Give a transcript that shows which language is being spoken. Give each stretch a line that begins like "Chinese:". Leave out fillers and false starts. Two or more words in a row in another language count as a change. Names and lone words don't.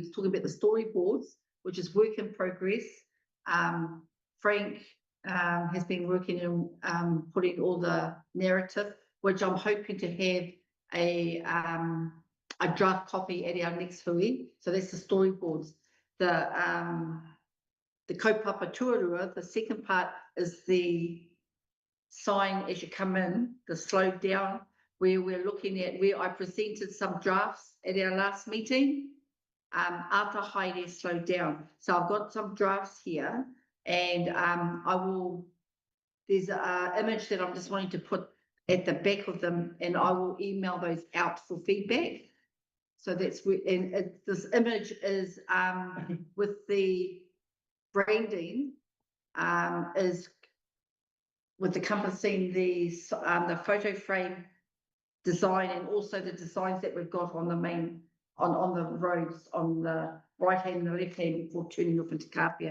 English: We're talking about the storyboards, which is work in progress. Frank has been working on putting all the narrative, which I'm hoping to have a draft copy at our next hui. So that's the storyboards.
Māori: the kaupapa tuarua.
English: The second part is the sign as you come in, the slow down, where we're looking at, where I presented some drafts at our last meeting.
Māori: Ata haere
English: slow down. So I've got some drafts here, and there's an image that I'm just wanting to put at the back of them, and I will email those out for feedback. So that's where, and this image is with the branding, is with encompassing the photo frame design, and also the designs that we've got on the main, on the roads on the right hand and the left hand for turning off into Kāwhia.